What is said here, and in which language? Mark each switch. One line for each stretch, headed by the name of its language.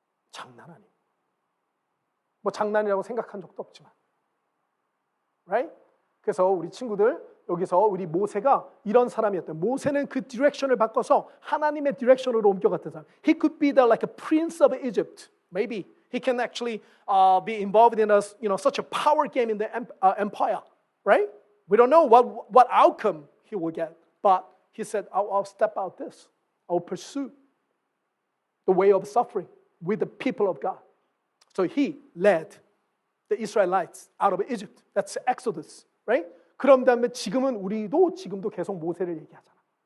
Korean: 장난 아니에요. 뭐 장난이라고 생각한 적도 없지만.
English: Right?
Korean: 그래서 우리 친구들 여기서 우리 모세가 이런 사람이었대요. 모세는 그 디렉션을 바꿔서 하나님의 디렉션으로 옮겨갔던 사람.
English: He could be the like a prince of Egypt. Maybe he can actually be involved in such a power game in the empire. Right? We don't know what outcome he will get. But he said, I'll step out this. I'll pursue the way of suffering with the people of God. So he led the Israelites out of Egypt. That's Exodus, right?
Korean: 그런 다음에 우리도 지금도 계속 모세를 얘기하잖아.